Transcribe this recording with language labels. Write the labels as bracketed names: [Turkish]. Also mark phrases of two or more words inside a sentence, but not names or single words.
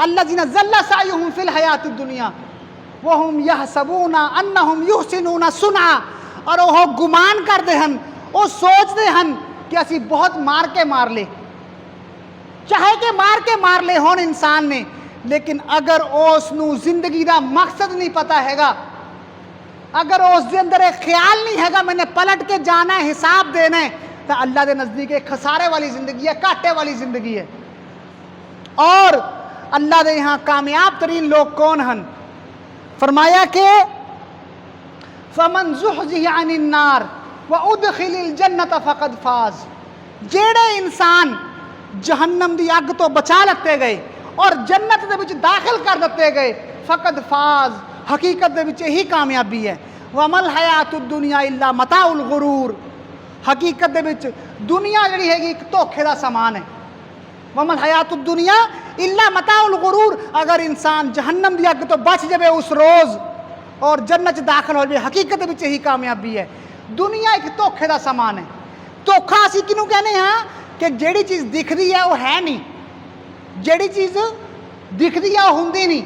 [Arabic] الذين ضل سعيهم في الحياة الدنيا وهم يحسبون أنهم يحسنون صنعا, [Punjabi] اور وہ گمان کرتے ہیں، وہ سوچتے ہیں کہ اسی بہت مار لے، چاہے کہ مار لے ہون انسان نے، لیکن اگر اوہنوں زندگی کا مقصد نہیں پتا ہیگا، اگر اوس دے اندر اک خیال نہیں ہیگا میں نے پلٹ کے جانا ہے، حساب دینا ہے، تو اللہ کے نزدیک اک خسارے والی زندگی ہے، گھاٹے والی زندگی ہے. [Urdu] اور اللہ کے یہاں کامیاب ترین لوگ کون ہیں? [Punjabi] فرمایا کہ [Arabic] فمن زحزح عن النار وأدخل الجنة فقد فاز, [Punjabi] جہڑے انسان جہنم دی اگ توں بچا لتے گئے اور جنت دے وچ داخل کر دتے گئے, [Arabic] فقد فاز, [Punjabi] حقیقت دے وچ ایہی کامیابی ہے. [Arabic] وما الحياة الدنيا إلا متاع الغرور, [Punjabi] حقیقت دے وچ دنیا جہڑی ہیگی اک دھوکے دا سامان ہے. [Arabic] وما الحياة الدنيا إلا متاع الغرور, [Punjabi] اگر انسان جہنم دی اگ توں بچ جائے اوس روز اور جنت داخل ہو جائے، حقیقت دے وچ ایہی کامیابی ہے. دنیا اک دھوکے دا سامان ہے۔ دھوکہ اسیں کہنوں کہنے ہاں کہ جہڑی چیز دسدی ہے او ہے نہیں، جہڑی چیز دسدی ہے او ہوندی نہیں.